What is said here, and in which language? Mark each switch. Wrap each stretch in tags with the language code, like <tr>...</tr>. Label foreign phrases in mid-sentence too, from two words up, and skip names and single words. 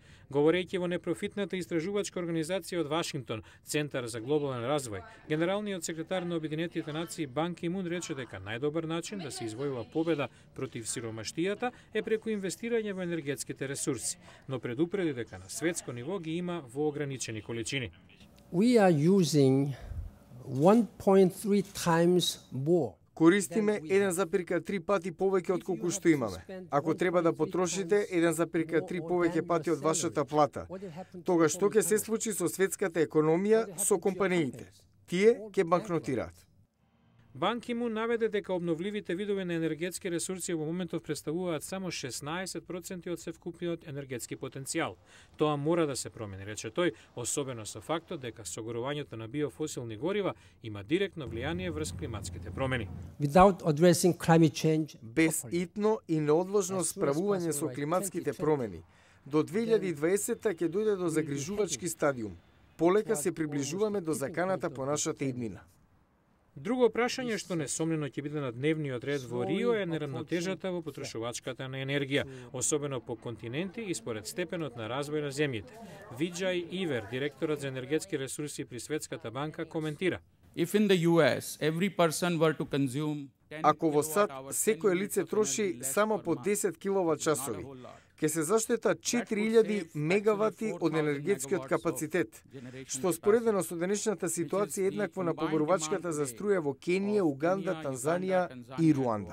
<mk>Говорејќи во непрофитната истражувачка организација од Вашингтон, Центар за глобален развој, генералниот секретар на Обединетите нации Бан Ки Мун рече дека најдобар начин да се извојува победа против сиромаштијата е преку инвестирање во енергетските ресурси, но предупреди дека на светско ниво ги има во ограничени количини.</mk> <en>We are using 1.3 times more.</en> <mk>Користиме 1,3 пати повеќе од колку што имаме. Ако треба да потрошите 1,3 повеќе пати од вашата плата, тогаш што ќе се случи со светската економија, со компаниите? Тие ќе банкротираат. Бан Ки Мун наведе дека обновливите видови на енергетски ресурси во моментов представуваат само 16% од севкупниот енергетски потенцијал. Тоа мора да се промени, рече тој, особено со фактот дека согорувањето на биофосилни горива има директно влијание врз климатските промени.</mk> <en>Without addressing climate change,</en> <mk>Без итно и неодложно справување со климатските промени, до 2020 ќе дојде до загрижувачки стадиум. Полека се приближуваме до заканата по нашата иднина. Друго прашање што несомнено ќе биде на дневниот ред во Рио е неравнотежата во потрошувачката на енергија, особено по континенти и според степенот на развој на земјите. Виджај Ивер, директорот за енергетски ресурси при Светската банка, коментира.</mk> <en>If in the US every person were to consume</en> <mk>Ако во САД секој лице троши само по 10 киловат часови, ќе се заштета 4000 мегавати од енергетскиот капацитет, што споредено со денешната ситуација е еднакво на поборувачката за струја во Кенија, Уганда, Танзанија и Руанда.</mk>